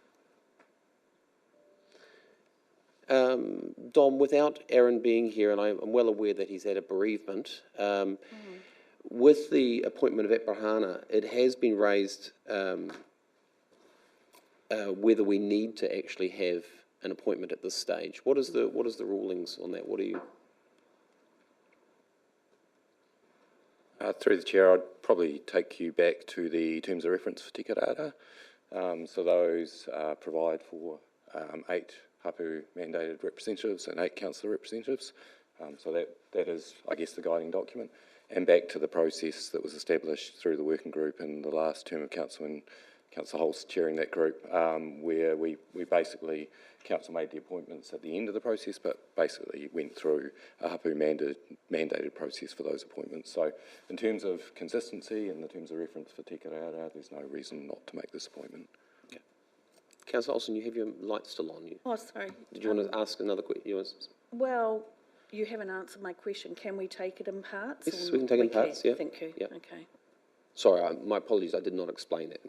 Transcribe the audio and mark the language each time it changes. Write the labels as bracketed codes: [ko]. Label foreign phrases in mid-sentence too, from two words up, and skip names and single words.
[en] Dom, without Aaron being here, and I'm well aware that he's had a bereavement, with the appointment of Aperahana, it has been raised whether we need to actually have an appointment at this stage. What is the rulings on that? What are you? Through the chair, I'd probably take you back to the terms of reference for tika rata. So those provide for 8 hapu mandated representatives and 8 councillor representatives. So that is, I guess, the guiding document. And back to the process that was established through the working group in the last term of council, and Councillor Holst chairing that group, where we basically, council made the appointments at the end of the process, but basically went through a hapu mandated process for those appointments. So in terms of consistency and the terms of reference for tika rata, there's no reason not to make this appointment. Okay. Councillor Olsen, you have your light still on you. Oh, sorry. Did you want to ask another question? Well, you haven't answered my question. Can we take it in parts? Yes, we can take it in parts, yeah. Thank you. Yep. Okay. Sorry, my apologies, I did not explain that.